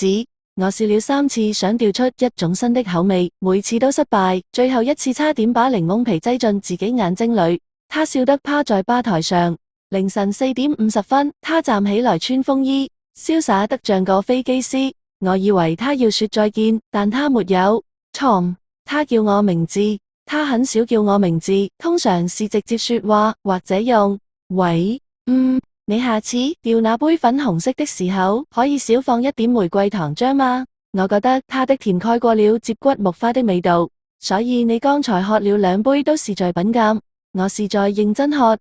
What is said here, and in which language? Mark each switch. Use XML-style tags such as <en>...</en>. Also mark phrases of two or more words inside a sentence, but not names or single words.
<zh>我試了3次想調出一種新的口味，每次都失敗，最後一次差點把檸檬皮擠進自己眼睛裏。他笑得趴在吧台上。凌晨4點50分，他站起來穿風衣，瀟灑得像個飛機師。我以為他要說再見，但他沒有。Tom，他叫我名字，他很少叫我名字，通常是直接說話或者用喂，你下次調那杯粉紅色的時候，可以少放一點玫瑰糖漿嗎？我覺得它的甜蓋過了接骨木花的味道，所以你剛才喝了2杯都是在品鑑，我是在認真喝。</zh>